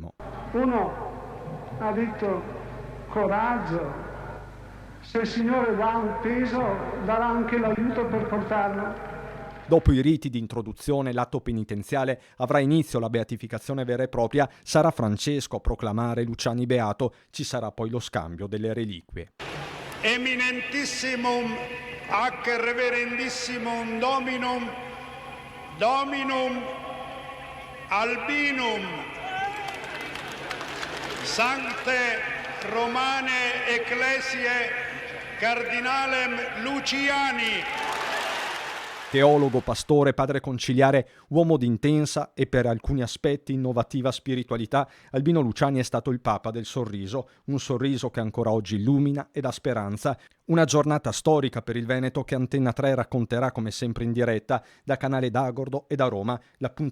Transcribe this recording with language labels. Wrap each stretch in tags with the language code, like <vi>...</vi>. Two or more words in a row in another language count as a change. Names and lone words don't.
<it>Uno ha detto coraggio, se il Signore dà un peso darà anche l'aiuto per portarlo. Dopo i riti di introduzione, l'atto penitenziale, avrà inizio la beatificazione vera e propria. Sarà Francesco a proclamare Luciani beato. Ci sarà poi lo scambio delle reliquie.</it> <la>Eminentissimum ac reverendissimum Dominum Albinum Sancte Romane Ecclesiae Cardinalem Luciani.</la> <it>Teologo, pastore, padre conciliare, uomo di intensa e per alcuni aspetti innovativa spiritualità, Albino Luciani è stato il Papa del sorriso, un sorriso che ancora oggi illumina e dà speranza. Una giornata storica per il Veneto che Antenna 3 racconterà come sempre in diretta da Canale d'Agordo e da Roma.</it>